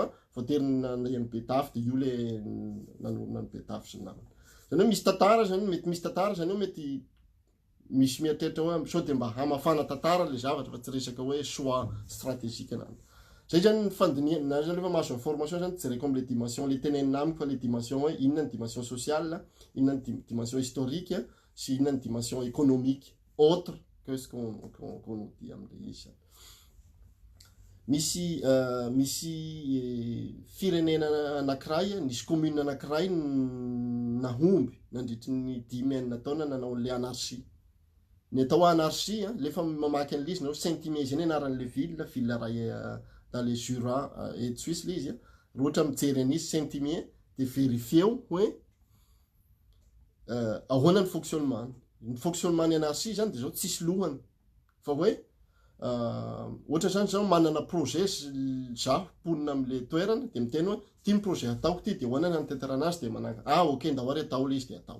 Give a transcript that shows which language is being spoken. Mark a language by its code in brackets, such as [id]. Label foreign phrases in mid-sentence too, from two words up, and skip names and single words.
[mg] voaterina ny Betafy de io le nanorona ny Betafy sy ny namany zany hoe misy tantara zany mety misy tantara zany hoe mety misy mieritreritra hoe sao de mba hamafana tantara le zavatra fa tsy resaka hoe [fr] choix stratégique [mg] anany zay zany ny fandiniana zany rehefa mahazo information zany tsy jereko am'le dimension le tenenina amiko fa le dimension hoe inona ny [fr] dimension sociale [mg] inona ny [fr] dimension historique [mg] sy inona ny [fr] dimension économique autre que ce qu'on dit [mg] am'le izy misy firenena anankiray nisy commune anankiray nahomby nandritry ny 10 taona nanao le anarchie Ny atao anarchie, lefa mamaky an'ilay izy, Saint-Imier zany anaran'le ville ray [fr] dans les Jura et Suisse [mg] le izy, roatra mijery an'izy Saint-Imier, de verifieo hoe ahoana ny fonctionnement. Ny fonctionnement ny anarchie zany de zao tsisy lohany. Fa hoe ohatra zany zao manana projet zaho ponina am'le toerana de miteny hoe ty ny projet ataoko ty de ahoana ny antetera azy de manaka ok ndao ary atao le izy de atao.